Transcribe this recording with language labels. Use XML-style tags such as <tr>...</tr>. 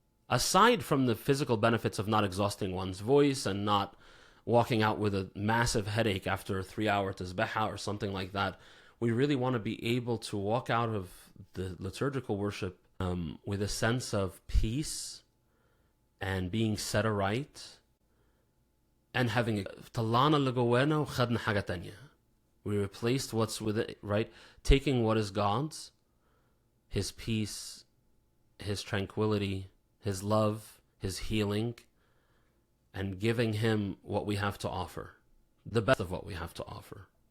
<en>Aside from the physical benefits of not exhausting one's voice and not walking out with a massive headache after a 3-hour tasbihah or something like that, we really want to be able to walk out of the liturgical worship with a sense of peace and being set aright and having</en> <ar>طلعنا اللي جوانا وخدنا حاجة تانية.</ar> <en>We replaced what's with it, right? Taking what is God's, His peace, His tranquility, His love, His healing, and giving Him what we have to offer, the best of what we have to offer.</en>